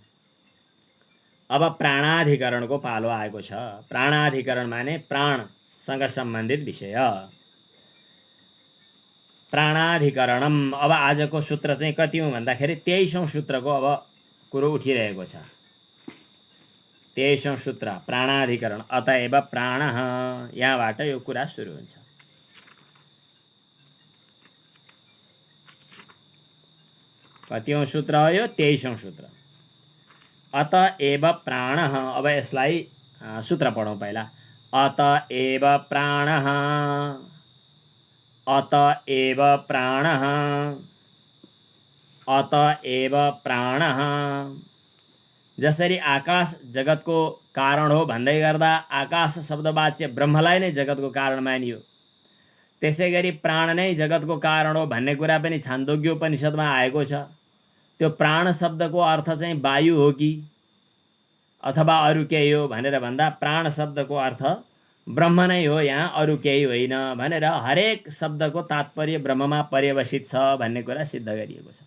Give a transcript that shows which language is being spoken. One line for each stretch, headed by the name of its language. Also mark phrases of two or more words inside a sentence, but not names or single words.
Nepali: अब प्राणाधिकरणको पालो आएको छ। प्राणाधिकरण माने प्राणसँग सम्बन्धित विषय। प्राणाधिकरणम। अब आजको सूत्र चाहिँ कति हो भन्दाखेरि 23औं सूत्रको अब कुरो उठिरहेको छ। 23औं सूत्र प्राणाधिकरण।
Sanskrit: अतएव प्राणः,
Nepali: यहाँबाट यो कुरा सुरु हुन्छ। कतिऔं सूत्र हो यो? 23औं सूत्र।
Sanskrit: अतएव प्राणः।
Nepali: अब यसलाई सूत्र पढौँ पहिला।
Sanskrit: अतएव प्राणः, अतएव प्राणः, अतएव प्राणः।
Nepali: जसरी आकाश जगतको कारण हो भन्दै गर्दा आकाश शब्दवाच्य ब्रह्मलाई नै जगतको कारण मानियो, त्यसै गरी प्राण नै जगतको कारण हो भन्ने कुरा पनि छान्दोग्य उपनिषदमा आएको छ। त्यो प्राण शब्दको अर्थ चाहिँ वायु हो कि अथवा अरू केही हो भनेर भन्दा प्राण शब्दको अर्थ ब्रह्म नै हो, यहाँ अरू केही होइन भनेर हरेक शब्दको तात्पर्य ब्रह्ममा पर्यवसित छ भन्ने कुरा सिद्ध गरिएको छ।